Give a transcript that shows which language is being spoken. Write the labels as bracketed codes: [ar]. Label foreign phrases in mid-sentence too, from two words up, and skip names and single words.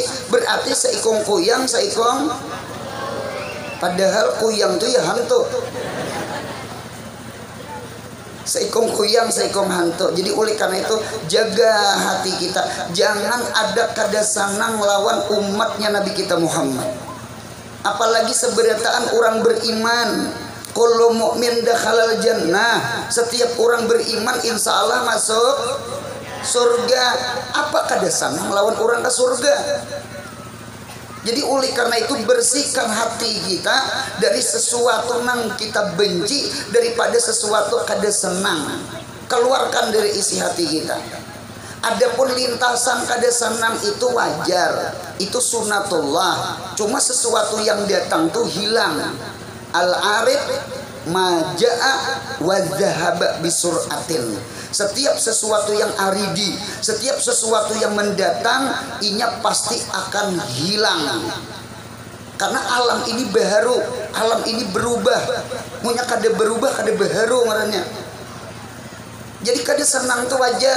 [bjn] Berarti seikong kuyang, seikong. Padahal kuyang itu ya hantu. Seikong kuyang, seikong hantu. Jadi oleh karena itu jaga hati kita. Jangan ada kada sanang lawan umatnya Nabi kita Muhammad. Apalagi seberataan orang beriman. [ar] كل مؤمن دخل الجنة. [bjn] Setiap orang beriman [ar] إن شاء الله [bjn] masuk surga. Apa kada sanang lawan orang ke surga? Jadi oleh karena itu bersihkan hati kita dari sesuatu yang kita benci, daripada sesuatu kada senang. Keluarkan dari isi hati kita. Adapun lintasan kada senang itu wajar, itu sunnatullah. Cuma sesuatu yang datang tuh hilang. [ar] العارف ما جاء وذهب بسرعة. [bjn] Setiap sesuatu yang aridi, setiap sesuatu yang mendatang, inya pasti akan hilang. Karena alam ini baharu, alam ini berubah. Munya kada berubah, kada baharu ngarannya. Jadi kada senang itu wajar.